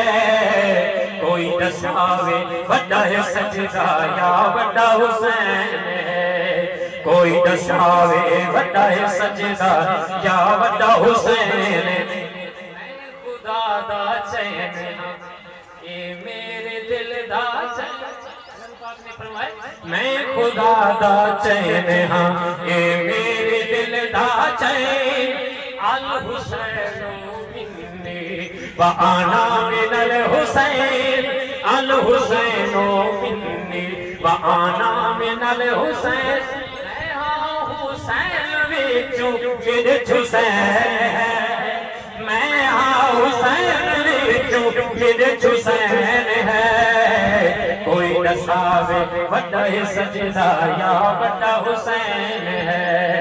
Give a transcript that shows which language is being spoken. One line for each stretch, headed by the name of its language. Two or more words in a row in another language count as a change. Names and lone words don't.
Punjabi: ਕੋਈ ਦਸਾਵੇ ਬੜਾ ਹੈ ਸਜਦਾ ਯਾ ਬੜਾ ਹੁਸੈਨ ਹੈ, ਕੋਈ ਦਸਾਵੇ ਬੜਾ ਹੈ ਸਜਦਾ ਯਾ ਬੜਾ ਹੁਸੈਨ। ਖ਼ੁਦਾ ਦਾ ਚੈਨ ਯੇ ਮੇਰੇ ਦਿਲ ਦਾ ਚੈਨ, ਮੈਂ ਖ਼ੁਦਾ ਦਾ ਚੈਨ ਹਾਂ ਯੇ ਮੇਰੇ ਦਿਲ ਦਾ ਚੈਨ।
Arabic: الحسين مني وأنا من الحسين، الحسين مني وأنا من الحسين.
Punjabi: ਮੈਂ ਹਾਂ ਹੁਸੈਨ ਵਿਚੋਂ ਵਿਚ ਹੁਸੈਨ, ਮੈਂ ਹਾਂ ਹੁਸੈਨ ਵਿਚੋਂ ਵਿਚ ਹੁਸੈਨ ਹੈ। ਕੋਈ ਦਸਾਵੇ ਬੜਾ ਹੈ ਸਜਦਾ ਯਾ ਬੜਾ ਹੁਸੈਨ ਹੈ।